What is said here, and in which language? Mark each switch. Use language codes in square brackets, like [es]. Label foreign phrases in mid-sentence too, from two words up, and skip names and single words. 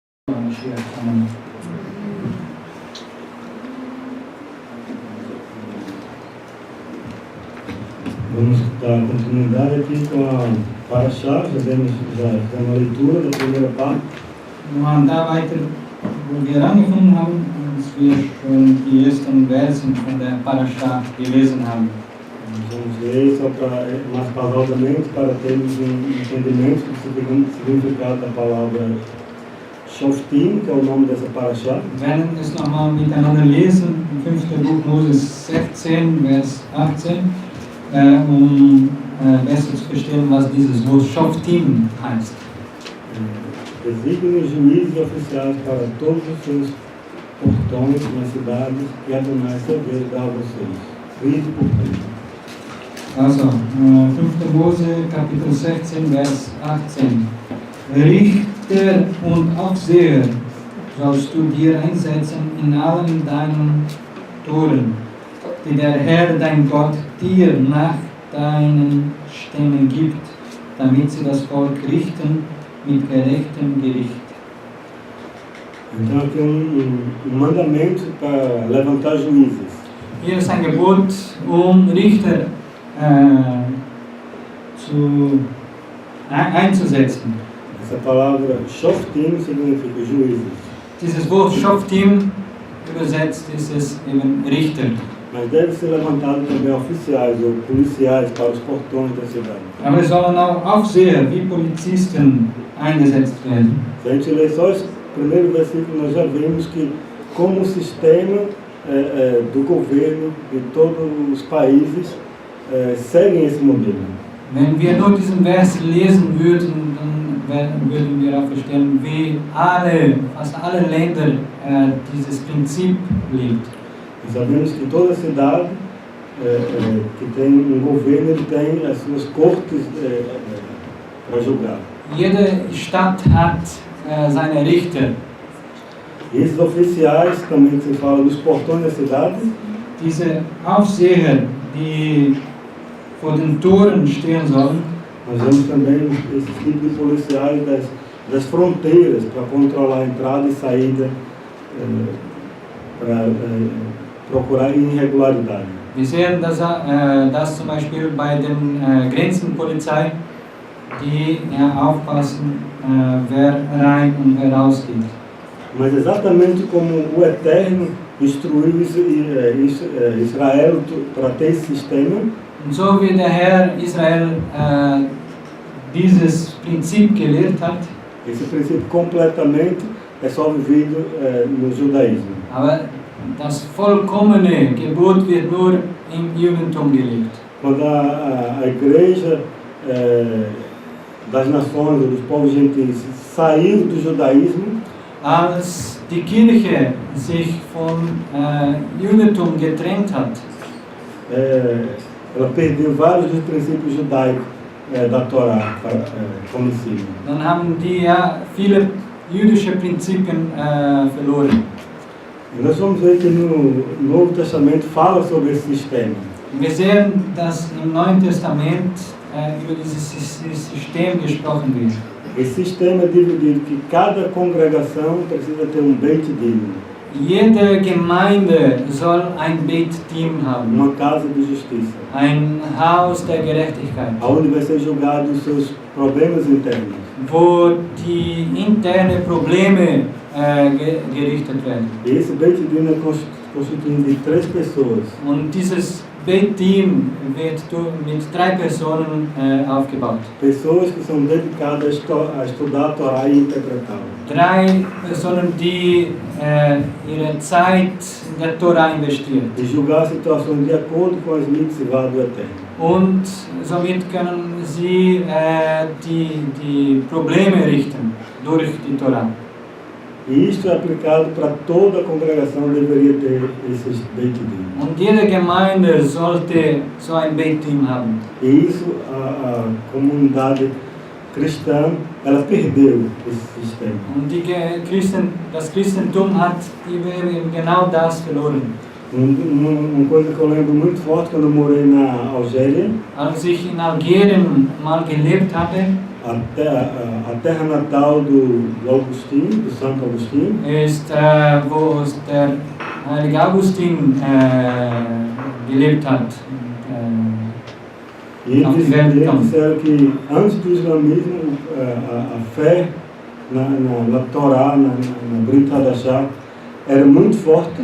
[pt] Amém. Vamos dar continuidade aqui com a Parashah, já uma leitura da primeira parte. [de] Wir machen da weiter, wo wir angefangen haben, als wir schon die ersten Versen von der Parashah gelesen haben. [pt] Vamos ler só para, mais pausadamente para termos entendimento do significado da palavra Shof'tim, que é o nome dessa Parashah. [de] Wir werden es nochmal miteinander lesen, im 5. Buch Moses 16, Vers 18, besser zu verstehen, was dieses Wort Shof'tim heißt. [pt] Designem juízes oficiais para todos os seus portões nas cidades que Adonai seu Deus dá a vocês. Rede por rede. [de] Also, 5. Mose, Kapitel 16, Vers 18. Richter und Aufseher sollst du dir einsetzen in allen deinen Toren, die der Herr, dein Gott, dir nach deinen Stämmen gibt, damit sie das Volk richten mit gerechtem Gericht. [pt] Então aqui mandamento para levantar juízes. [de] Hier ist ein Gebot, Richter einzusetzen. [pt] Essa palavra Shof'tim significa juízes. [de] Dieses Wort Shof'tim übersetzt ist es eben Richter. [pt] Mas deve ser levantado também oficiais ou policiais para os portões da cidade. [de] Aber es sollen auch Aufseher wie Polizisten eingesetzt werden. [pt] Se a gente ler só esse primeiro versículo, nós já vemos que como o sistema do governo de todos os países seguem esse modelo. [de] Wenn wir nur diesen Vers lesen würden, dann würden wir auch verstehen, wie fast alle Länder dieses Prinzip lebt. [pt] E sabemos que toda cidade que tem governo, ele tem as suas cortes para julgar. [de] Jede Stadt hat seine Richter. [pt] E esses oficiais, também que se fala dos portões da cidade, [de] diese Aufseher, die vor den Toren stehen sollen, [pt] nós vemos também esse tipo de policiais das fronteiras para controlar a entrada e saída, para procurar irregularidade. [de] Wir sehen das zum Beispiel bei den Grenzenpolizei, die aufpassen, wer rein und wer rausgeht. [pt] Mas exatamente como o Eterno instruiu Israel para ter esse sistema, [de] und so wie der Herr Israel dieses Prinzip gelehrt hat, [pt] esse princípio completamente é só vivido no judaísmo. [de] Aber das vollkommene Gebot wird nur im Judentum gelebt. [pt] Quando a igreja das nações, dos povos gentios, saiu do judaísmo, [de] als die Kirche sich vom Judentum getrennt hat, [pt] ela perdeu vários dos princípios judaicos da Torá conhecidos. [de] dann haben die viele jüdische Prinzipien verloren. [pt] E nós vamos ver que no Novo Testamento fala sobre esse sistema. [de] Wir sehen, dass im Neuen Testament über dieses System gesprochen wird. [pt] Esse sistema é dividido que cada congregação precisa ter [he] בית דין, [de] Jede Gemeinde soll ein Beit-Team haben, [pt] uma casa de justiça, [de] ein Haus der Gerechtigkeit, [pt] onde vai ser julgado os seus problemas internos. [de] wo die interne Probleme gerichtet werden. [pt] E esse [he] בית דין [pt] é constituído de 3 pessoas. [de] Und dieses Beit-Team wird mit 3 Personen aufgebaut. [pt] Pessoas que são dedicadas a estudar a Torá e interpretá-la. [de] 3 Personen, die ihre Zeit in der Torah investieren. [pt] E julgar situações de acordo com as mitzvot do Eterno. [de] Und somit können sie die Probleme richten durch die Torah. [pt] E isto é aplicado para toda a congregação, deveria ter esses [he] בית דין. [de] Und jede Gemeinde sollte so ein Beit-Team haben. [pt] E isso a comunidade cristã, ela perdeu esse sistema. [de] Und das Christentum hat genau das verloren. [pt] Uma coisa que eu lembro muito forte quando eu morei na Algéria, [de] Als ich in Algerien mal gelebt hatte, [pt] a terra natal do Agostinho, do Santo Agostinho, [de] ist, wo der heilige Augustin gelebt hat. [pt] e [de] Auf die [pt] eles [de] Welt gekommen. [pt] disseram que antes do islamismo, a fé na Torá, na [he] ברית חדשה, [pt] era muito forte.